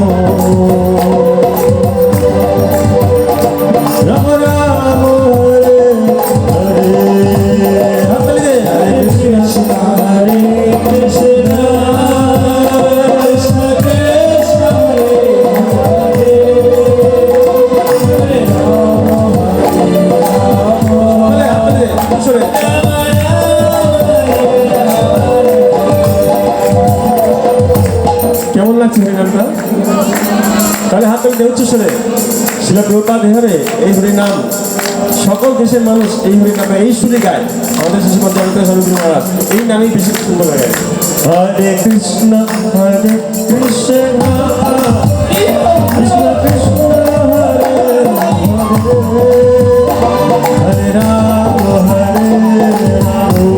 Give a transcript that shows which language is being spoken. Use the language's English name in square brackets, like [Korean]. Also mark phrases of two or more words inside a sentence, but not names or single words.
[Sanskrit] Ram Ram Hare Hare Hare Krishna Hare Krishna Krishna Krishna [Bangla] কেমন লাগছে হরিনামটা? তাহলে হাত তুলে উচ্চ স্বরে শিলা প্রভুপাদ এভাবে এই হরিনাম সকল দেশের মানুষ এই হরিনামে এই সুরে গায়। আমাদের শিশু পঞ্চায়েত সরস্বতী মহারাজ এই নামেই বেশি সুন্দর গায়। [Sanskrit] হরে কৃষ্ণ কৃষ্ণ কৃষ্ণ হরে হরে রাম রাম